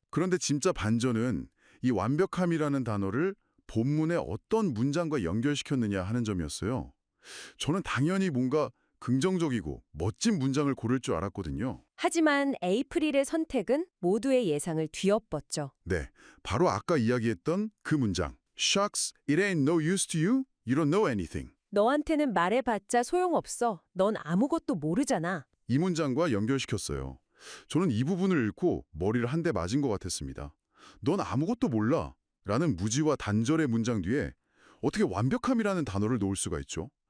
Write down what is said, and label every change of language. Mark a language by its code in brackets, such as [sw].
[ko] 그런데 진짜 반전은 이 완벽함이라는 단어를 본문의 어떤 문장과 연결시켰느냐 하는 점이었어요. 저는 당연히 뭔가 긍정적이고 멋진 문장을 고를 줄 알았거든요. 하지만 에이프릴의 선택은 모두의 예상을 뒤엎었죠. 네, 바로 아까 이야기했던 그 문장. [en] Shucks, it ain't no use to you. You don't know anything. [ko] 너한테는 말해봤자 소용없어. 넌 아무것도 모르잖아. 이 문장과 연결시켰어요. 저는 이 부분을 읽고 머리를 한 대 맞은 것 같았습니다. 넌 아무것도 몰라. 라는 무지와 단절의 문장 뒤에 어떻게 완벽함이라는 단어를 놓을 수가 있죠?